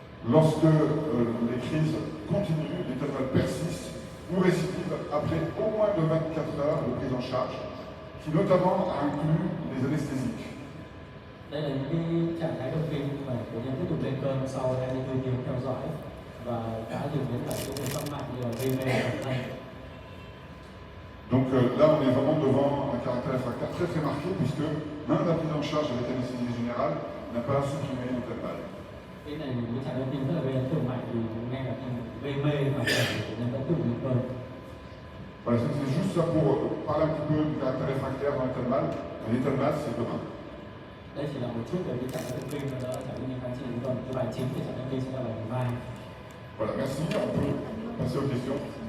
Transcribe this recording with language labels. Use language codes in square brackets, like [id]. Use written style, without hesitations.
[fr] Lorsque les crises continuent, l'état de mal persiste ou récidive après au moins de 24 heures de prise en charge, qui notamment inclut les anesthésiques. [vi] Đây là những cái trạng thái động kinh mà bệnh nhân tiếp tục lên cơn sau 24 tiếng theo dõi và đã dùng đến cả những phương pháp mạnh như là gây mê bản thân. [fr] Donc là, on est vraiment devant un caractère réfractaire très très marqué, puisque même la prise en charge avec anesthésie générale n'a pas supprimé l'état de mal. [vi] Cái này những trạng động kinh rất là gây ấn tượng mạnh vì ngay cả khi gây mê và bệnh nhân vẫn tiếp tục lên cơn. [fr] Voilà, c'est juste ça pour parler un petit peu du caractère réfractaire dans l'état de mal. L'état de mal, c'est demain. [vi] Đây chỉ là một chút về cái trạng thái động kinh và đó là trạng động kinh kháng trị, còn cái bài chính thì trạng động kinh sẽ là bài thứ hai. [fr] Voilà, merci. On peut passer aux questions.